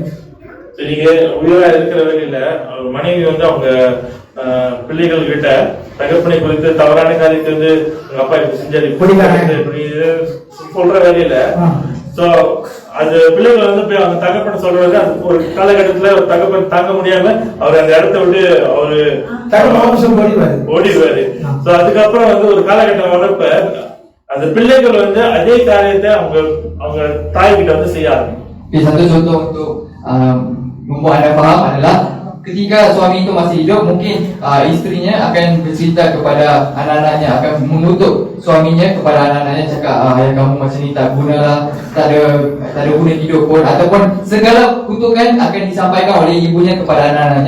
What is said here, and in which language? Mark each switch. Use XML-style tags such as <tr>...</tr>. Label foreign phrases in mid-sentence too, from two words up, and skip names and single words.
<ta>நீங்க உயிரா இருக்கிற வரையில மனைவி வந்து அவங்க பிள்ளைகள் கிட்ட தகப்பனை குறித்து தவறான காரியத்தை வந்து உங்க அப்பா இப்படி செஞ்சாரு இப்படி சொல்ற வேலையில சோ அது பிள்ளைகள் வந்து போய் அவங்க தகப்பனை சொல்றது அது ஒரு காலகட்டத்துல ஒரு தகப்பன் தாங்க முடியாம அவர் அந்த இடத்த விட்டு அவரு ஓடிடுவாரு. சோ அதுக்கப்புறம் வந்து ஒரு காலகட்டம் வரப்ப அந்த பிள்ளைகள் வந்து அதே காரியத்தை அவங்க தாய் கிட்ட வந்து செய்ய ஆரம்பிக்கும்.</ta> <ms>Satu contoh untuk membuat anda faham adalah ketika suami itu masih hidup, mungkin istrinya akan bercerita kepada anak-anaknya, akan mengutuk suaminya kepada anak-anaknya, cakap ayah kamu macam ni tak guna lah, tak ada guna hidup pun, ataupun segala kutukan akan disampaikan oleh ibunya kepada anak-anaknya.</ms>